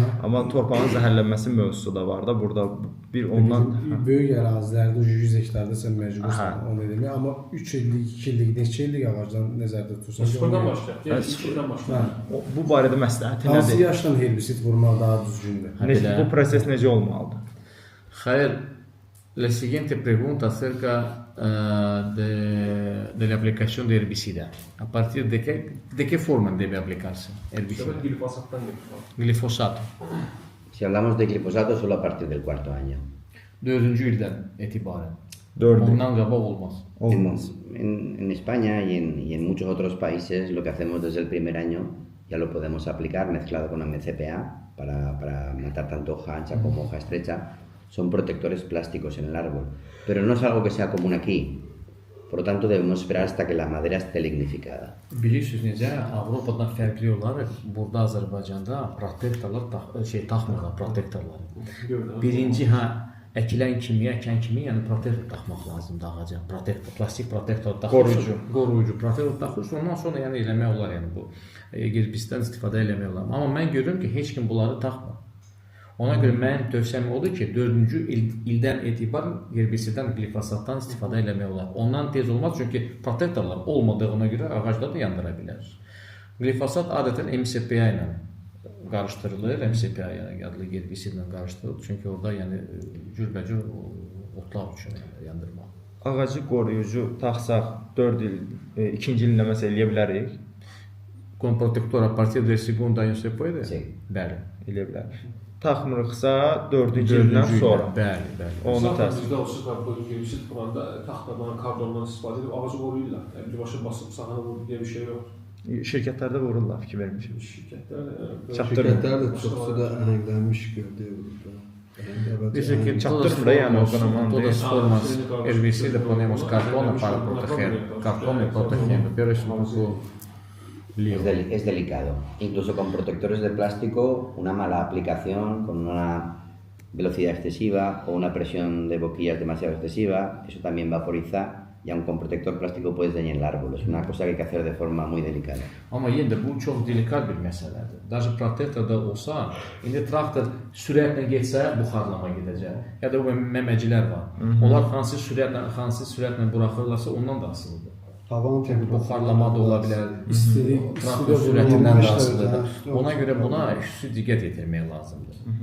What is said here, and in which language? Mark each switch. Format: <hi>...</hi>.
<az>Amma torpağın zəhərlənməsi mövzusu da var da, burada bir ondan... Böyük ərazilərdə 100 hektarda sən məcbursan onu eləmək, amma 3 illik, 2 illik, neçə illik ağacdan nəzərdə tutursan... Sıfırdan başlayaq, 2 ildən başlayaq. Bu barədə məsləhəti nədir? Hansı yaşdan herbisid vurmaq daha düzgündür? Bu proses necə olmalıdır?</az> <es>Javier, la siguiente pregunta acerca de la aplicación de herbicida. ¿A partir de qué forma debe aplicarse herbicida? Glifosato. Si hablamos de glifosato, solo a partir del cuarto año.</es> <az>4. ildən etibarən. 4. Ondan qabaq olmaz.</az> <es>En España y en muchos otros países lo que hacemos desde el primer año ya lo podemos aplicar mezclado con MCPA para matar tanto hoja ancha como hoja estrecha. Son protectores plásticos en el árbol, pero no es algo que sea común aquí. Por lo tanto, debemos esperar hasta que la madera esté lignificada.</es> <az>Bilirsiniz necə, Avropadan fərqli olaraq burada Azərbaycanda protektorlar taxmırlar, protektorları. Birinci əkilən kimi, əkən kimi, yəni protektor taxmaq lazımdır ağaca. Plastik protektor taxırsan. Qoruyucu protektor taxırsan, ondan sonra yəni eləmək olar, yəni bu herbisdən istifadə eləmək olar. Amma mən görürüm ki, heç kim bunları taxmır. Ona görə mənim tövsiyəm odur ki, 4-cü ildən etibarən herbisiddən, glifosatdan istifadə eləmək olar. Ondan tez olmaz, çünki protektorlar olmadığına görə ağacları da yandıra bilər. Glifosat adətən MCPA ilə qarışdırılır, MCPA adlı herbisidlə qarışdırılır, çünki orada yəni cürbəcür otlar üçün yandırmaq. Ağacı qoruyucu taxsaq 4 il, 2-ci ilində məsələ eləyə bilərik?</az> <es>Con protector a partir del segundo año se puede? Sí.</es> <az>Bəli. Eləyə bilərik. Taxmırıqsa 4-cü ildən sonra. Bəli. Onu Zaten bizdə olsa qarpız girmişik, burada taxtadan, kardondan istifadə edib ağacı qoruyurlar. Yəni birbaşa basıb sağana vurdu deyə bir şey yoxdur. Şirkətlərdə vururlar, fikir vermişim. Şirkətlər də çoxsu da əhənglənmiş gördüyü burada.</az> <es>Dice que todas formas herbicida ponemos cartón para proteger, cartón y protegiendo, pero es un poco lío. Es delicado. Incluso con protectores de plástico, una mala aplicación con una velocidad excesiva o una presión de boquillas demasiado excesiva, eso también vaporiza y aun con protector plástico puedes dañar el árbol. Es una cosa que hay que hacer de forma muy delicada.</es> <az>Amma yenə də bu çox delikat bir məsələdir.</az> <ru>Даже</ru> <az>protektorda olsa, indi traktor sürətlə getsə buxarlama gedəcək. Ya da bu məməcilər var. Onlar hansı sürətlə buraxırlarsa ondan da asılıdır. Havanın temperaturu buxarlama da ola bilər. Traktor sürətindən də asılıdır. Ona görə buna xüsusi diqqət yetirmək lazımdır.</az>